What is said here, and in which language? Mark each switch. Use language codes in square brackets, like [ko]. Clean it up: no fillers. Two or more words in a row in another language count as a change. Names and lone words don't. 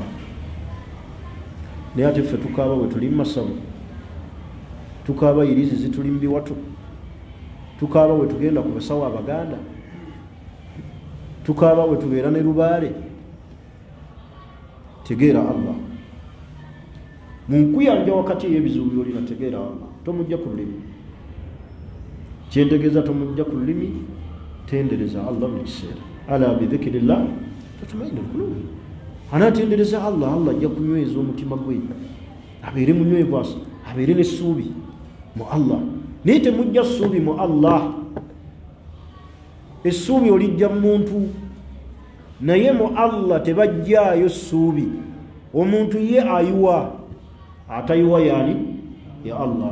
[lg] Naye ate ffe tukaaba bwe tuli mu masabu, tukaaba irizi zituli mu biwatu, tukaaba bwe tugenda ku basawo Abaganda, tukaaba bwe tubeera ne Lubaale. Tegeera Allah. Munkuyanja wakati y'ebizibu by'olina, tegeera Allah. Tomujja ku lulimi. Kyentegeeza tomujja ku lulimi, tendereza Allah buli kiseera. [ar] ألا بذكر الله تطمئن القلوب. [lg] Anaatendereza Allah, Allah ajja kunyweza omutima gwe, abeere munywevu, abeere n'essuubi mu Allah. Naye temujja ssuubi mu Allah. Essuubi olijja mu muntu, naye mu Allah tebajjaayo ssuubi. Omuntu ye ayiwa, atayiwa yaani ya Allah.